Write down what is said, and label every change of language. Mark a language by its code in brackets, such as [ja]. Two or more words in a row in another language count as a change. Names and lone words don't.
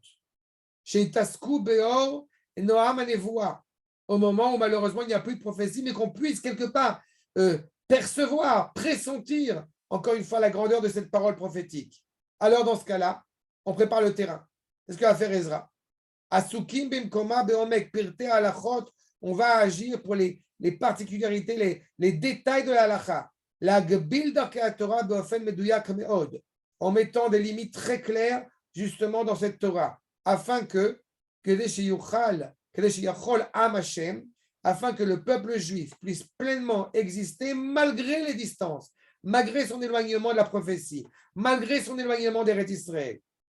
[fr] Chez Tasku, Beor, et Noam Anevoa, au moment où malheureusement il n'y a plus de prophétie, mais qu'on puisse quelque part percevoir, pressentir, encore une fois, la grandeur de cette parole prophétique. Alors, dans ce cas-là, on prépare le terrain. C'est ce que va faire Ezra. [he] עסוקים במקומה בעומק פרטי הלכות, [fr] on va agir pour les particularités, les détails de la halacha. [he] לגבול דרכי תורה באופן מדויק מאוד, [fr] en mettant des limites très claires, justement, dans cette Torah, afin que afin que le peuple juif puisse pleinement exister malgré les distances, malgré son éloignement de la prophétie, malgré son éloignement d'Eretz Israël.